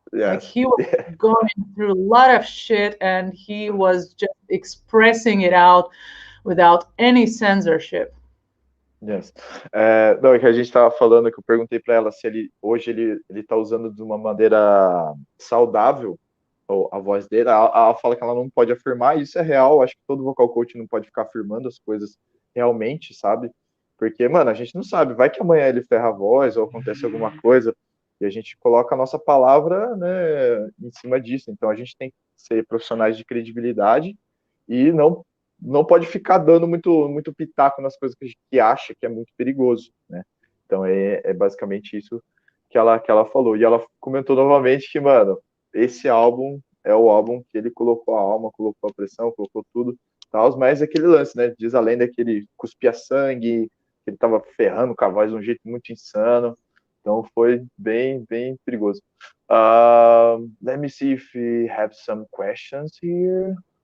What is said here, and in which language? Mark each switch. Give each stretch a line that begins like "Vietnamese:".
English: Like he was going through a lot of shit, and he was just expressing it out without any censorship. Yes.
Portuguese: Não, é que a gente estava falando, que eu perguntei para ela se hoje ele tá usando de uma maneira saudável a voz dele. Ela fala que ela não pode afirmar, e isso é real. Acho que todo vocal coach não pode ficar afirmando as coisas realmente, sabe? Porque, mano, a gente não sabe, vai que amanhã ele ferra a voz ou acontece alguma coisa e a gente coloca a nossa palavra, né, em cima disso. Então a gente tem que ser profissionais de credibilidade e não pode ficar dando muito pitaco nas coisas que acha que é muito perigoso, né? Então é basicamente isso que ela falou. E ela comentou novamente que, mano, esse álbum é o álbum que ele colocou a alma, colocou a pressão, colocou tudo, tal, mas aquele lance, né? Diz a lenda que ele cuspia sangue, que ele tava ferrando com a voz de um jeito muito insano. Então foi bem perigoso.
English: Let me see if we have some questions here.